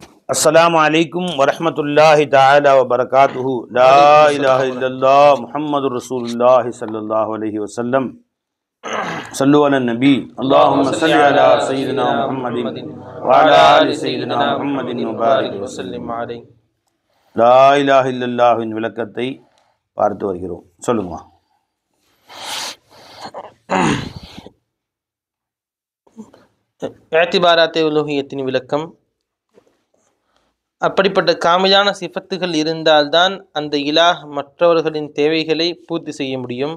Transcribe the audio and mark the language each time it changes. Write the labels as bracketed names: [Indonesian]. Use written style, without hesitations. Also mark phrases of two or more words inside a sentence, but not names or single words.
[Arabic] السلام عليكم ورحمة الله تعالى وبركاته لا إله إلا الله محمد رسول الله صلى الله عليه وسلم صلوا على النبي اللهم صل على سيدنا محمد وعلى آل سيدنا محمد وبارك وسلم عليه لا إله إلا الله [Tamil] இன் விளக்கத்தை பார்த்து வருகிறோம். சொல்லுங்க. இஅ்திபாராத்தே உலூஹியத்தின் விளக்கம். அப்படிப்பட்ட காமிலான சிஃபத்துகள் இருந்தால்தான் அந்த இலாஹ் மற்றவர்களின் தேவைகளை பூர்த்தி செய்ய முடியும்.